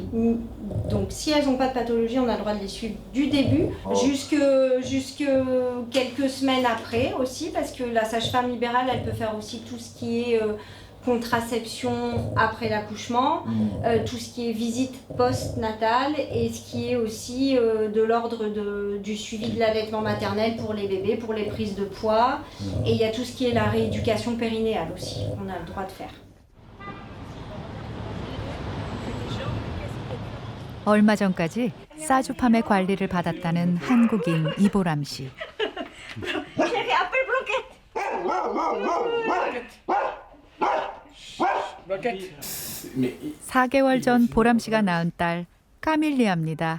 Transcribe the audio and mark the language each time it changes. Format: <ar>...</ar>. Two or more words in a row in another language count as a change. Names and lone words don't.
<fr>Donc, si elles n'ont pas de pathologie, on a le droit de les suivre du début jusque quelques semaines après aussi, parce que la sage-femme libérale, elle peut faire aussi tout ce qui est contraception après l'accouchement, tout ce qui est visite post-natale et ce qui est aussi de l'ordre du suivi de l'allaitement maternel pour les bébés, pour les prises de poids. Et il y a tout ce qui est la rééducation périnéale aussi, qu'on a le droit de faire.</fr> <ko>얼마 전까지 사주팜의 관리를 받았다는 한국인 이보람 씨. 4개월 전 보람 씨가 낳은 딸 까밀리아입니다.</ko>